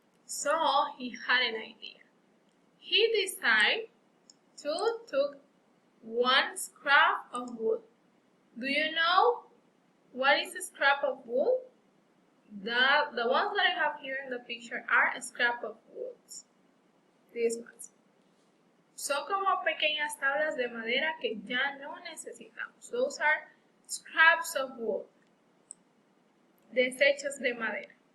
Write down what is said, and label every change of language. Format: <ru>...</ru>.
<en>So he had an idea. He decided to take one scrap of wood. Do you know what is a scrap of wood? The ones that I have here in the picture are a scrap of woods. These ones.</en> <es>Son como pequeñas tablas de madera que ya no necesitamos.</es> <en>Those are scraps of wood.</en> <es>Desechos de madera.</es>